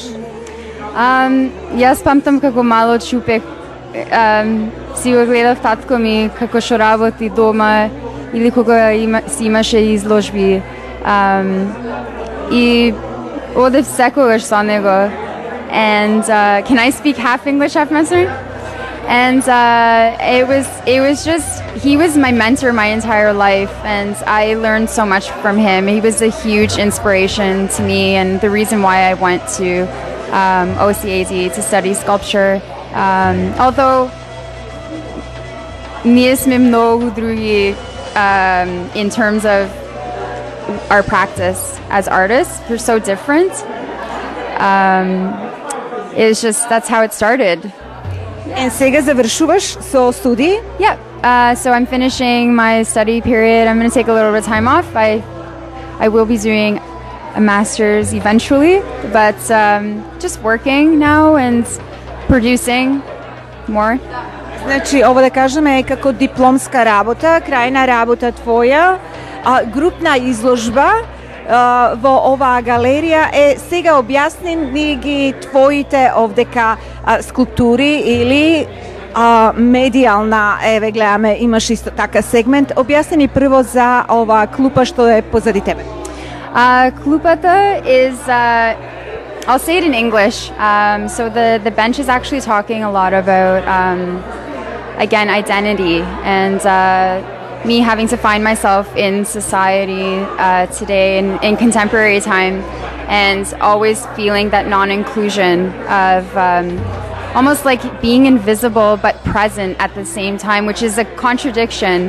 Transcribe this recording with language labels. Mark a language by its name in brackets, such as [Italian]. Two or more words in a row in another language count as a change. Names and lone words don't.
[Macedonian] Јас памтам како мало чупек, си го гледав татко ми како што работи дома или кога си имаше изложби, и одев секогаш со него. [English] And can I speak half English, half Mandarin? And it was just, he was my mentor my entire life, and I learned so much from him. He was a huge inspiration to me, and the reason why I went to OCAD to study sculpture. Although [Macedonian] ние сме много други [English] in terms of our practice as artists. We're so different. It's just, that's how it started. [Macedonian] And сега завршуваш со студии? [English] Yeah. So I'm finishing my study period. I'm going to take a little bit of time off. I will be doing a master's eventually, but just working now and producing more. [Macedonian] Значи, ово да кажеме е како дипломска работа, крајна работа твоја, групна изложба во оваа галерија е. Сега објасни ни ги твоите овдека скулптури или медијална, еве гледаме, имаш исто така сегмент. Објасни ни прво за оваа клупа што е позади тебе. [English] Клупата is, I'll say it in English. So the bench is actually talking a lot about, again, identity and me having to find myself in society today in contemporary time, and always feeling that non-inclusion of almost like being invisible but present at the same time, which is a contradiction.